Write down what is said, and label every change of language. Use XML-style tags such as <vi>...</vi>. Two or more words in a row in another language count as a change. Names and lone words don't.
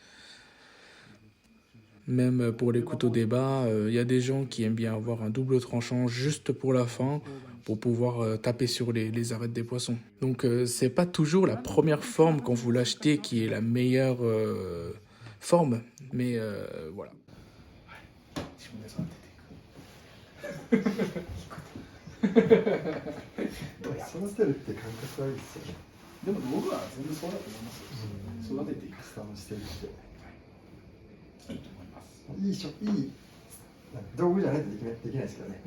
<fr>Même pour les couteaux débat, il y a des gens qui aiment bien avoir un double tranchant juste pour la fin, pour pouvoir taper sur les arêtes des poissons. Donc c'est pas toujours la première forme quand vous l'achetez qui est la meilleure forme, mais voilà.</fr> <ja>育てるって感覚はいいですよね。でも道具は全部そうだと思いますよ。育てていくカスタムしていっていいと思います。いい道具じゃないとできないですけどね。</ja>